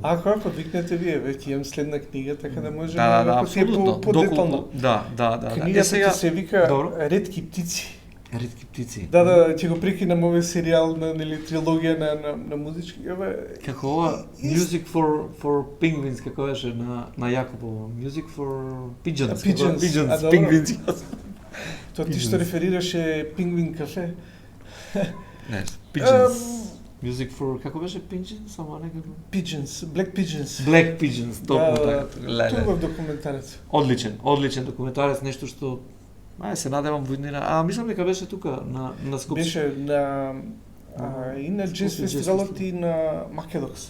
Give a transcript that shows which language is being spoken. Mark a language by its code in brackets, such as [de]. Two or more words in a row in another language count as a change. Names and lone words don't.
[mk] Ако викнете вие, веќе имам следна книга, така да можеме апсолутно по-детално. Да. Книгата се вика Ретки птици. Ретки птици. Да, ќе го прикинам овој серијал на трилогија на музички. Како ова Music for Penguins, како беше на Јакопово. Music for Pigeons. Pigeons, Penguins. Тоа ти што реферираше Penguin кафе. Не, Pigeons. [en] Music for [mk] како беше Pigeons, само некако. Pigeons, Black Pigeons. Black Pigeons, токму така. Тоа е документарец. Одличен документарец, нешто што се надевам во иднина. Мислам дека беше тука на Скопје. Беше и на Джез фестивалот и на Македокс.